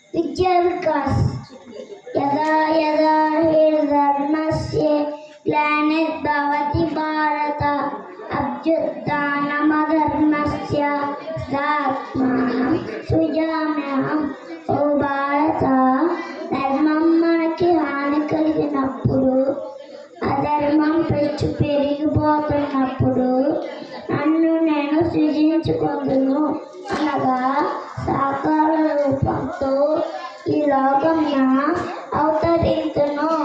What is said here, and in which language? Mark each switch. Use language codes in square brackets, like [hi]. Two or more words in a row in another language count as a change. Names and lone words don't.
[sa] विद्या विकास यदा यदा हि धर्मस्य ग्लानिर्भवति भारत अभ्युत्थानमधर्मस्य तदात्मानं सृजाम्यहम् [te] ఓ భారత ధర్మం మనకి హాని కలిగినప్పుడు అధర్మం పెంచు పెరిగిపోతున్నప్పుడు నన్ను నేను సృజించుకుందును అనగా సాకార రూపంతో ఈ లోకంన అవతరించును.